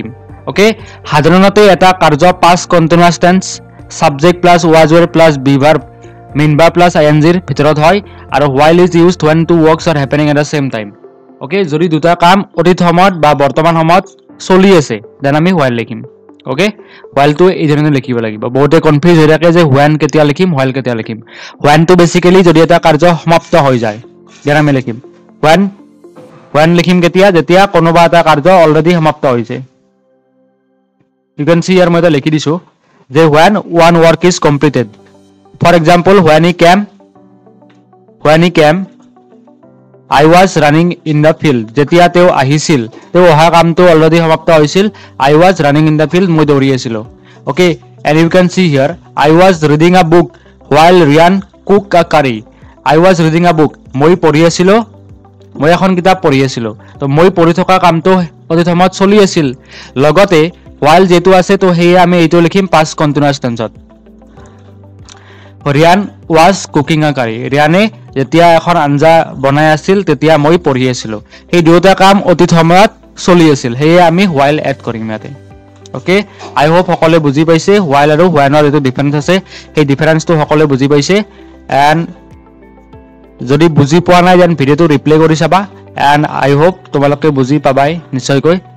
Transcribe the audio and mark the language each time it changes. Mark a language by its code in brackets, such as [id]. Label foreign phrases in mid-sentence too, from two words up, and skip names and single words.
[en] ওকে [as] সাধাৰণতে এটা কাৰ্য [en] past continuous tense subject plus was were plus be verb main verb plus ing [as] ভিতৰত হয় আৰু [en] while is used when two works are happening at the same time। [as] ओके যদি দুটা কাম অতীত সময়ত বা বৰ্তমান সময়ত চলি আছে দেন আমি while লিখিম ওকে while to এই ধৰণে লিখিব লাগিব বহুতে কনফিউজ হৈ থাকে যে when কেতিয়া লিখিম while কেতিয়া লিখিম when to বেসিক্যালি যদি এটা কাৰ্য সমাপ্ত হৈ যায় দেন আমি লিখিম when লিখিম কেতিয়া যেতিয়া কোনোবা এটা কাৰ্য অলৰেডি সমাপ্ত হৈছে [en] you can see here [as] মই এটা লিখি দিছো যে [en] when one work is completed for example when he came I was running in the field [as] যেতিয়া তেও আহিছিল তেও অহা কামটো অলৰেডি সমাপ্ত হৈছিল [en] I was running in the field [as] মই দৌৰি আছিলো [en] okay and you can see here I was reading a book while Ryan cooked a curry I was reading a book [as] মই পঢ়ি আছিলো মই এখন কিতাপ পঢ়ি আছিলো তো মই পঢ়ি থকা কামটো অতি সময়ত চলি আছিল লগতে while যেটো আছে তো হেই আমি এইটো লিখিম [en] past continuous tense Ryan was cooking a curry [as] ৰিয়ানে যেতিয়া এখন আঞ্জা বনাই আছিল তেতিয়া মই পঢ়ি আছিলো এই দুটা কাম অতীত সময়ত চলি আছিল হেই আমি while এড কৰিম ইয়াতে ওকে [en] I hope [as] সকলোৱে বুজি পাইছে while আৰু when ৰ এটো ডিফাৰেন্স আছে এই ডিফাৰেন্সটো সকলোৱে বুজি পাইছে এন্ড যদি বুজি পোৱা নাই যেন ভিডিওটো ৰিপ্লে কৰি চাবা [en] and I hope [as] তোমালোকে বুজি পাবাই নিশ্চয়কৈ